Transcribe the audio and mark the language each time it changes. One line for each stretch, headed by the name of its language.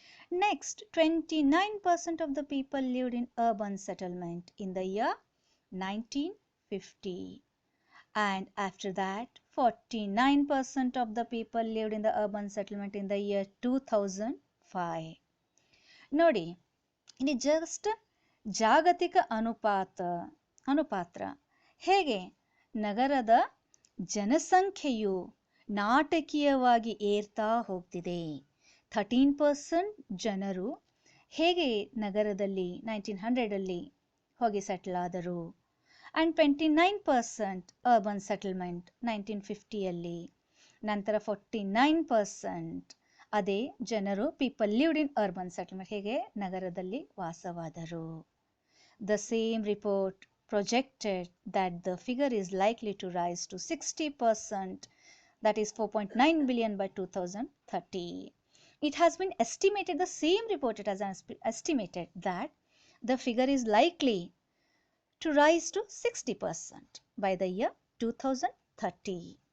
English: Next, 29% of the people lived in urban settlement in the year 1950. And after that, 49% of the people lived in the urban settlement in the year 2005.
Kannada: ನೋಡಿ, ಇಲ್ಲಿ just ಜಾಗತಿಕ ಅನುಪಾತ್ರ ಹೇಗೆ ನಗರದ ಜನಸಂಖ್ಯೆಯು ನಾಟಕೀಯವಾಗಿ ಏರ್ತಾ ಹೋಗ್ತಿದೆ. 13% ಜನರು ಹೇಗೆ ನಗರದಲ್ಲಿ 1900 ಹೋಗಿ ಸೆಟ್ಲ್ ಆದರು, ಆ್ಯಂಡ್ 29% ಅರ್ಬನ್ ಸೆಟಲ್ಮೆಂಟ್ 1950 ನಂತರ 49% ಅದೇ ಜನರು
English: people lived in urban settlement
Kannada: ಹೇಗೆ ನಗರದಲ್ಲಿ ವಾಸವಾದರು.
English: The same report projected that the figure is likely to rise to 60%, that is 4.9 billion by 2030. It has been estimated, the same report it has estimated that the figure is likely to rise to 60% by the year 2030.